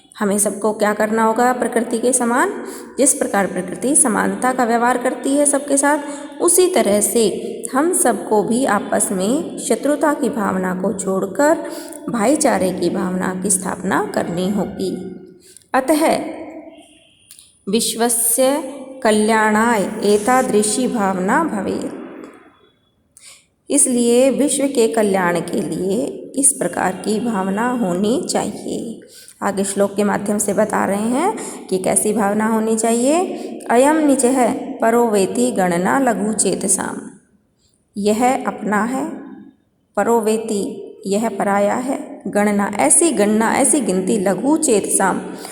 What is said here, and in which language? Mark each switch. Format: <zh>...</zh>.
<hi>हमें सबको क्या करना होगा, प्रकृति के समान, जिस प्रकार प्रकृति समानता का व्यवहार करती है सबके साथ, उसी तरह से हम सबको भी आपस में शत्रुता की भावना को छोड़कर भाईचारे की भावना की स्थापना करनी होगी।</hi> <sa>अतः विश्वस्य कल्याणाय एतादृशी भावना भवेत्।</sa> <hi>इसलिए विश्व के कल्याण के लिए इस प्रकार की भावना होनी चाहिए। आगे श्लोक के माध्यम से बता रहे हैं कि कैसी भावना होनी चाहिए।</hi> <sa>अयम निचः परो वेति गणना लघु चेतसाम।</sa> <hi>यह अपना है,</hi> <sa>परो वेति</sa> <hi>यह पराया है, गणना ऐसी गिनती</hi> <sa>लघु चेतसाम।</sa>